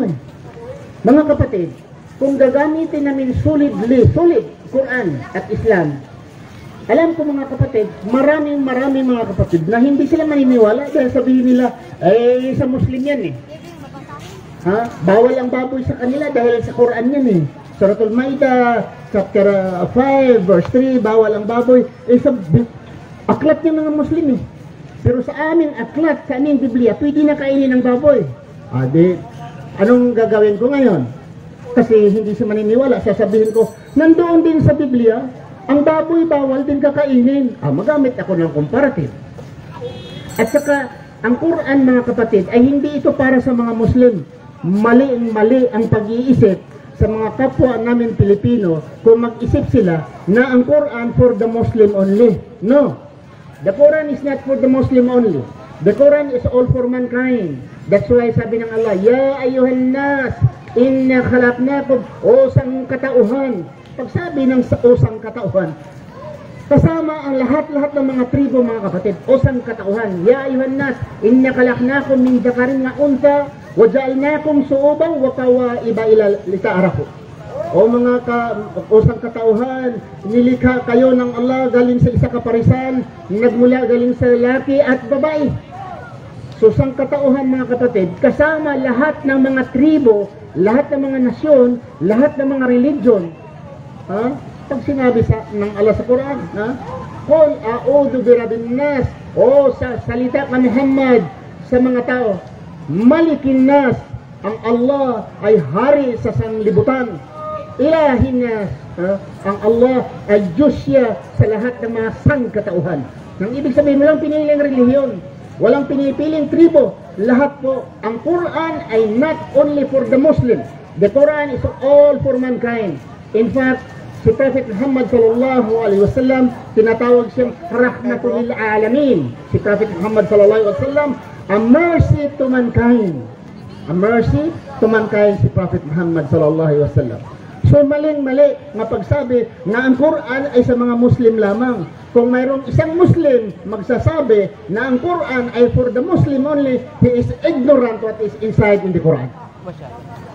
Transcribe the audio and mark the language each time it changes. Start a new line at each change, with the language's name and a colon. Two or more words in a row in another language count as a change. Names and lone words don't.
Filipino: Mga kapatid, kung gagamitin namin solid Quran at Islam, alam ko mga kapatid, maraming mga kapatid na hindi sila maniniwala dahil sabihin nila, sa Muslim yan eh. Bawal ang baboy sa kanila dahil sa Quran yan eh. Suratul Maida,
English: chapter 5, verse 3,
Filipino: bawal ang baboy. Aklat niya mga Muslim eh. Pero sa aming aklat, sa aming Biblia, pwede na kainin ng baboy. Anong gagawin ko ngayon? Kasi hindi siya maniniwala, sasabihin ko, nandoon din sa Biblia, ang baboy bawal din kakainin. Magamit ako ng comparative. At saka, ang Quran mga kapatid, ay hindi ito para sa mga Muslim. Mali ang pag-iisip sa mga kapwa namin Pilipino kung mag-isip sila na ang Quran
English: for the Muslim only. No. The Quran is not for the Muslim only. The Quran is all for mankind. That's why
Filipino: sabi ng Allah,
Arabic: يا أيها الناس إنا خلقناكم,
Filipino: osang katauhan. Pag sabi ng osang katauhan, kasama ang lahat ng mga tribo mga kapatid, osang katauhan.
Arabic: يا أيها الناس إنا خلقناكم من ذكر وأنثى وجعلناكم شعوبا وقبائل إلى لتعارفوا.
Filipino: O mga usang katauhan, nilikha kayo ng Allah galing sa isa kaparisan, nagmula galing sa lalaki at babae. So sang katauhan mga kapatid, kasama lahat ng mga tribo, lahat ng mga nasyon, lahat ng mga religion. Pag sinabi ng Allah sa Quran,
Arabic: قل أعوذ برب الناس,
Filipino: o sa salita ng Muhammad sa mga tao,
Arabic: ملك الناس,
Filipino: ang Allah ay hari sa sanlibutan.
Arabic: إله الناس,
Filipino: ang Allah ay Diyos siya sa lahat ng mga sangkatauhan. Nang ibig sabihin, walang piniling relihiyon, walang pinipiling tribo, lahat po. Ang Quran ay
English: not only for the Muslim. The Quran is all for mankind. In fact,
Arabic: si Prophet Muhammad صلى الله عليه وسلم,
Filipino: tinatawag siyang
Arabic: رحمة للعالمين.
English: Si Prophet Muhammad
Arabic: صلى الله عليه وسلم,
English: a mercy to mankind. A mercy to mankind si Prophet Muhammad
Arabic: صلى الله عليه وسلم.
Filipino: So maling-mali nga pagsabi na ang Quran ay sa mga Muslim lamang. Kung mayroong isang Muslim magsasabi na ang Quran ay
English: for the Muslim only, he is ignorant what is inside in the Quran.